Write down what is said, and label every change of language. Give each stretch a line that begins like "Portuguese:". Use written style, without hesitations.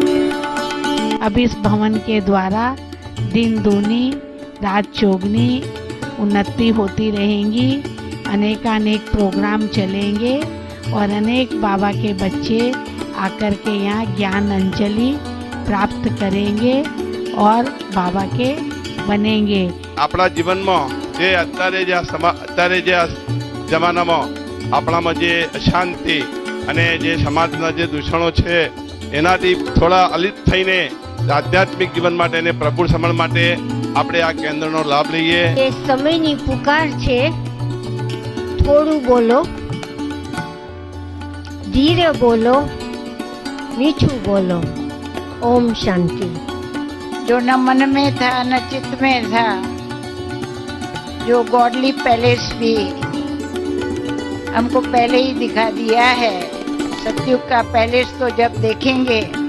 Hindi: अब इस भवन के द्वारा दिन दूनी रात चौगनी उन्नति होती रहेंगी. अनेकानेक प्रोग्राम चलेंगे और अनेक बाबा के बच्चे आकर के यहाँ ज्ञान अंजलि प्राप्त करेंगे और बाबा के बनेंगे.
Gujarati: આપણા જીવનમાં જે અત્યારે જે જમાનામાં આપણામાં જે અશાંતિ અને જે સમાજના જે દૂષણો છે એનાથી થોડા અલિત થઈને આધ્યાત્મિક જીવન માટે અને પ્રભુ સમરણ માટે આપણે આ કેન્દ્રનો લાભ લઈએ. એ સમયની પુકાર છે. થોડું બોલો, ધીરે બોલો, મીઠું बोलो.
Hindi: ओम शांति. जो न मन में था न चित्त में था जो गॉडली पैलेस भी हमको पहले ही दिखा दिया है। सतयुग का पैलेस तो जब देखेंगे